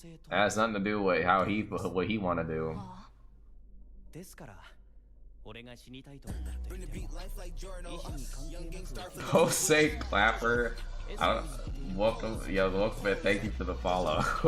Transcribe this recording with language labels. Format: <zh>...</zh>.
<en>That has nothing to do with what he want to do.</en> <ja>ですから俺が死にたいと思っていても意志に関係なく</ja> <en>Jose Clapper, I don't, welcome, yo, welcome and thank you for the follow.</en>